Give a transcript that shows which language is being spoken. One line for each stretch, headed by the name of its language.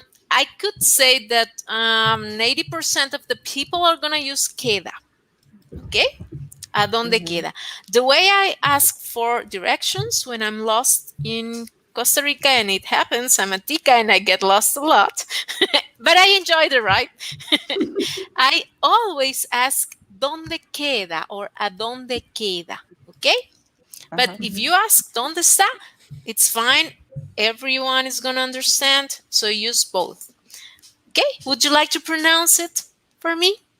English: I could say that 80% of the people are going to use queda. Okay?
Spanish: ¿A dónde queda?
English: The way I ask for directions when I'm lost in Costa Rica, and it happens, I'm a tica and I get lost a lot, but I enjoy the ride. I always ask
Spanish: ¿dónde queda?
English: Or
Spanish: ¿a dónde queda?
English: Okay? But if you ask
Spanish: ¿dónde está?
English: It's fine. Everyone is going to understand, so use both. Okay, would you like to pronounce it for me?